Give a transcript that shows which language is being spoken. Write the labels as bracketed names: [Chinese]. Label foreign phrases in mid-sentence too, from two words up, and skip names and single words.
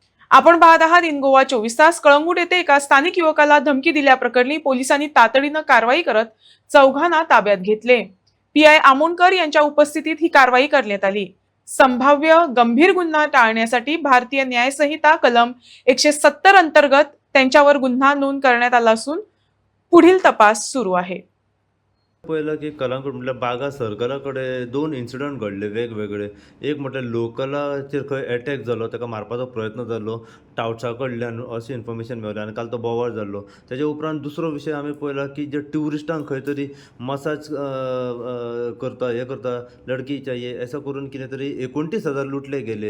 [Marathi] आपण पाहत आहात इन गोवा 24 तास. कळंगूट येथे एका स्थानिक युवकाला धमकी दिल्याप्रकरणी पोलिसांनी तातडीनं कारवाई करत चौघांना ताब्यात घेतले. पीआय आमोणकर यांच्या उपस्थितीत ही कारवाई करण्यात आली. संभाव्य गंभीर गुन्हा टाळण्यासाठी भारतीय न्याय संहिता कलम 170 अंतर्गत त्यांच्यावर गुन्हा नोंद करण्यात आला असून पुढील तपास सुरू आहे. [Konkani] पहिलं की कलंगूट म्हटल्यार बागा सर्कला कडेन दोन इन्सिडंट घडले वेगवेगळे. एक म्हटल्यार लोकलाचेर खंय एटॅक जालो, ताका मारपाचो प्रयत्न जालो टावट्सा कडल्यान अशी इन्फॉर्मेशन मेळ्ळी आनी काल तो बोवाळ जाल्लो. तेजे उपरांत दुसरो विशय आमी पळयला की जे ट्युरिस्टांक खंय तरी मसाज करता हे करता [Hindi] लडकी चाहिए [Konkani] असं करून कितें तरी 29,000 लुटले गेले.